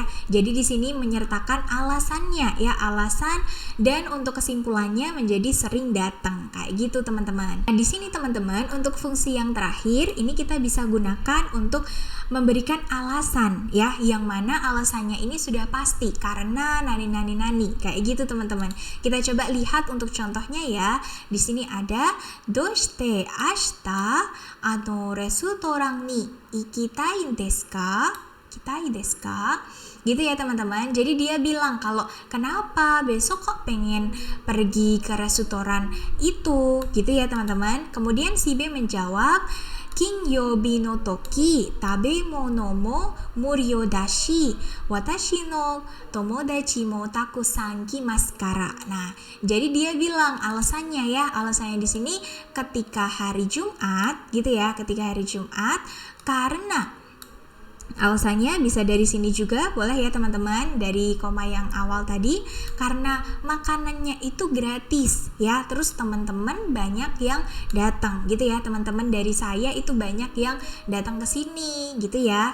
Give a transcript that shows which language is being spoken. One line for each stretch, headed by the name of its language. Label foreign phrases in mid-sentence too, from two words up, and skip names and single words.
Indonesian: Jadi di sini menyertakan alasannya ya, alasan, dan untuk kesimpulannya menjadi sering datang kayak gitu teman-teman. Nah di sini teman-teman untuk fungsi yang terakhir ini kita bisa gunakan untuk memberikan alasan ya, yang mana alasannya ini sudah pasti karena nani kayak gitu teman-teman. Kita coba lihat untuk contohnya ya. Di sini ada
Japanese: どうして明日レストランに行きたいですか? 行きたいですか?
Indonesian: Gitu ya teman-teman. Jadi dia bilang kalau kenapa besok kok pengen pergi ke restoran itu gitu ya teman-teman. Kemudian si B menjawab,
Japanese: 金曜日の時食べ物も無料だし私の友達もたくさん来ますから.
Indonesian: Nah, jadi dia bilang alasannya ya, alasannya di sini ketika hari Jumat gitu ya, ketika hari Jumat karena alasannya bisa dari sini juga boleh ya teman-teman, dari koma yang awal tadi, karena makanannya itu gratis ya, terus teman-teman banyak yang datang gitu ya, teman-teman dari saya itu banyak yang datang ke sini gitu ya.